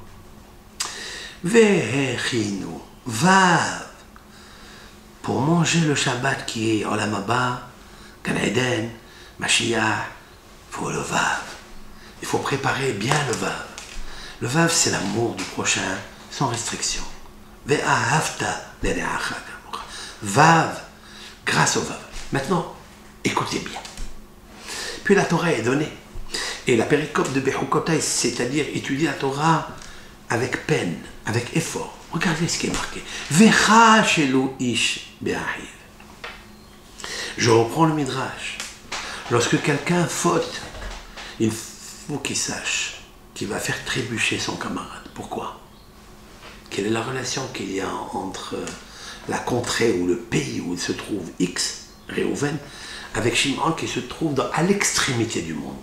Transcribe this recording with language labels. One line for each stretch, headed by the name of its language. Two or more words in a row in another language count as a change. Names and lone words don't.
Hebrew: Vehechinu, vav.
French: Pour manger le Shabbat qui est
Hebrew: עולם הבא, גן עדן,
French: Mashiach, il faut le vav. Il faut préparer bien le vav. Le vav, c'est l'amour du prochain, sans restriction.
Hebrew: ואהבת לרעך כמוך.
French: Vav, grâce au vav. Maintenant, écoutez bien. Puis la Torah est donnée. Et la péricope de Bechukotai, c'est-à-dire étudier la Torah avec peine, avec effort. Regardez ce qui est marqué.
Hebrew: וכ שלו איש באחיו.
French: Je reprends le midrash. Lorsque quelqu'un faute, il faut qu'il sache qu'il va faire trébucher son camarade. Pourquoi? Quelle est la relation qu'il y a entre la contrée ou le pays où il se trouve X, Réhouven, avec Shimon qui se trouve à l'extrémité du monde?